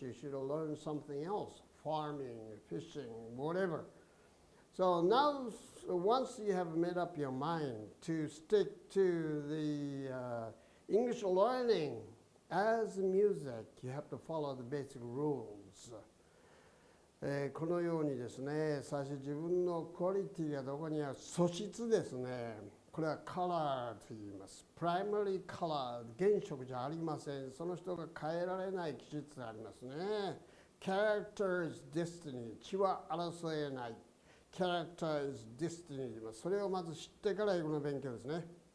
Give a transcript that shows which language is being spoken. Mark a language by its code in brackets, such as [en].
[en] You should learn something else, farming, fishing, whatever. So now, once you have made up your mind to stick to the English learning as music, you have to follow the basic rules. [ja] このようにですね、最初自分のクオリティがどこにある素質ですね。これはカラーと言います。 [en] Primary color、 [ja] 原色じゃありません。その人が変えられない気質がありますね。 [en] Character is destiny、 [ja] 血は争えない。 [en] Character is destiny。 [ja] それをまず知ってから英語の勉強ですね。